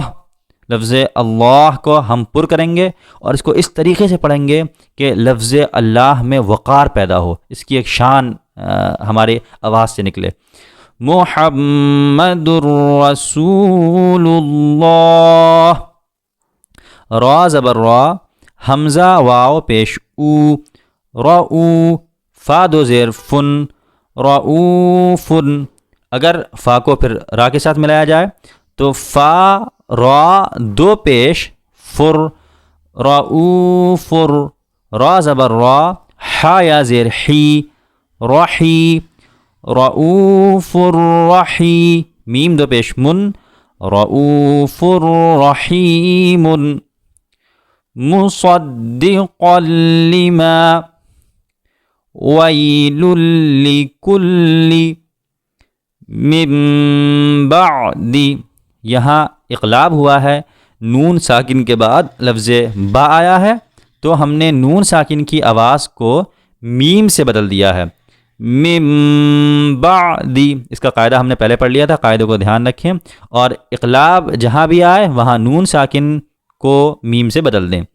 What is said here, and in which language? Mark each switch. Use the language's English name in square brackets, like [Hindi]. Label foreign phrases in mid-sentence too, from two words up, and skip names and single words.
[Urdu] لفظ اللہ کو ہم پر کریں گے اور اس کو اس طریقے سے پڑھیں گے کہ لفظ اللہ میں وقار پیدا ہو، اس کی ایک شان ہمارے آواز سے نکلے. [Arabic] محمد رسول اللہ. [Urdu] را زبر را، حمزہ واو پیش او، رؤ، فا دو زیر فن، رؤوفن. اگر فا کو پھر را کے ساتھ ملایا جائے تو فا را دو پیش فر، رؤوفر. را زبر را، حا یا زیر حی، رحی، [Arabic] رؤوف الرحی. [Urdu] میم دو پیش من، [Arabic] رؤوف رحیم. مصدقا لما، ویل لکل من بعد. [Urdu] یہاں اقلاب ہوا ہے، نون ساکن کے بعد لفظ با آیا ہے تو ہم نے نون ساکن کی آواز کو میم سے بدل دیا ہے. [Arabic] من بعد، [Urdu] اس کا قاعدہ ہم نے پہلے پڑھ لیا تھا، قاعدے کو دھیان رکھیں. اور اقلاب جہاں بھی آئے وہاں نون ساکن کو میم سے بدل دیں.